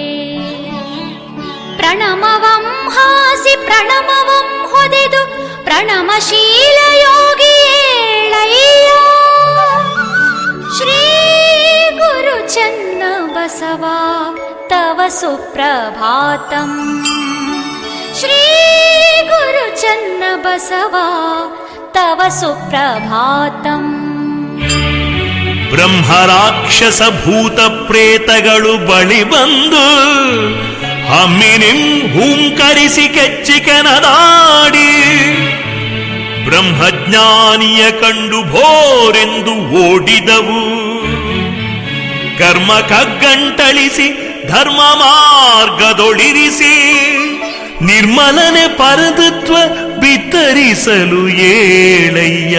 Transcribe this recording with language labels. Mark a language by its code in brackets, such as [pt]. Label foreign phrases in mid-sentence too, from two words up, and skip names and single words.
[kn] ಪ್ರಣಮವಂ ಹಾಸಿ ಪ್ರಣಮವಂ ಹೊದೆದು ಪ್ರಣಮಶೀಲ ಯೋಗಿ ಏಳಯ್ಯ. [sa] ಶ್ರೀ ಗುರು ಚನ್ನ ಬಸವ ತವ ಸುಪ್ರಭಾತಂ. ಶ್ರೀ ಗುರು ಚನ್ನ ಬಸವ ತವ ಸುಪ್ರಭಾತಂ. [kn] ಬ್ರಹ್ಮ ರಾಕ್ಷಸ ಭೂತ ಪ್ರೇತಗಳು ಬಳಿ ಬಂದು ಹಮ್ಮಿನಿಂ ಹೂಂಕರಿಸಿ ಕೆಚ್ಚಿಕೆನದಾಡಿ ಬ್ರಹ್ಮಜ್ಞಾನಿಯ ಕಂಡು ಭೋರೆಂದು ಓಡಿದವು. ಕರ್ಮ ಕಗ್ಗಂಟಳಿಸಿ ಧರ್ಮ ಮಾರ್ಗದೊಳಿರಿಸಿ ನಿರ್ಮಲನೆ ಪರತತ್ವ ಬಿತ್ತರಿಸಲು ಏಳಯ್ಯ.